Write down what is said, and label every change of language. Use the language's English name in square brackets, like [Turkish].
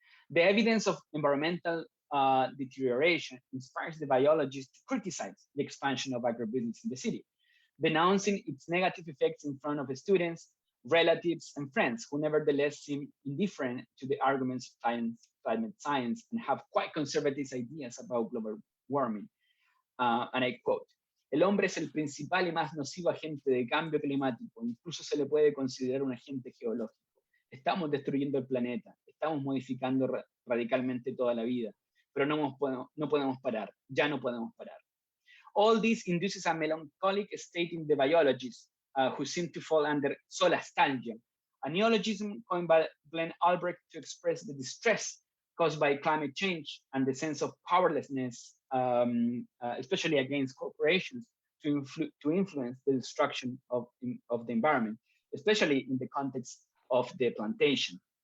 [English] The evidence of environmental deterioration inspires the biologists to criticize the expansion of agribusiness in the city, denouncing its negative effects in front of students, relatives, and friends who nevertheless seem indifferent to the arguments of climate science and have quite conservative ideas about global warming. And I quote, [Spanish] "El hombre es el principal y más nocivo agente de cambio climático, incluso se le puede considerar un agente geológico. Estamos destruyendo el planeta, estamos modificando radicalmente toda la vida, pero no podemos parar, ya no podemos parar." [English] All this induces a melancholic state in the biologists who seem to fall under solastalgia, a neologism coined by Glenn Albrecht to express the distress caused by climate change and the sense of powerlessness, especially against corporations, to influence the destruction of the environment, especially in the context of the plantation.